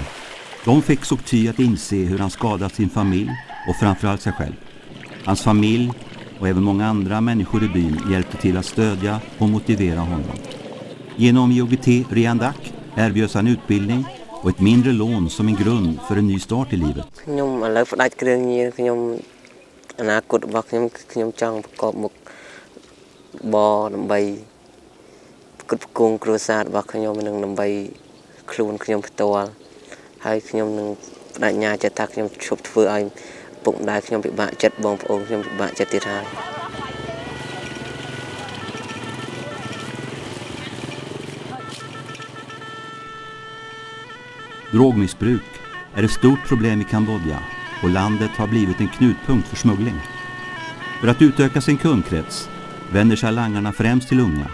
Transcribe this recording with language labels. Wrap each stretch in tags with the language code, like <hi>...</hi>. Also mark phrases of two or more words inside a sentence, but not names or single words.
<sv>De fick SIDA att inse hur han skadat sin familj och framförallt sig själv. Hans familj och även många andra människor i byn hjälpte till att stödja och motivera honom. Genom IOGT RIAN DAC erbjöds han utbildning och ett mindre lån som en grund för en ny start i livet.</sv> <km>ខ្ញុំឥឡូវផ្ដាច់គ្រឿងញៀនខ្ញុំអនាគតរបស់ខ្ញុំចង់ប្រកបមុខបដើម្បីគិតគូរគ្រួសាររបស់ខ្ញុំនឹងដើម្បីខ្លួនខ្ញុំផ្ទាល់ហើយខ្ញុំនឹងបដិញ្ញាចិត្តថាខ្ញុំឈប់ធ្វើឲ្យពុកម្ដាយខ្ញុំពិបាកចិត្តបងប្អូនខ្ញុំពិបាកចិត្តទៀតហើយ</km> <sv>Drogmissbruk är ett stort problem i Cambodia och landet har blivit en knutpunkt för smuggling. För att utöka sin kundkrets vänder sig langarna främst till unga.</sv>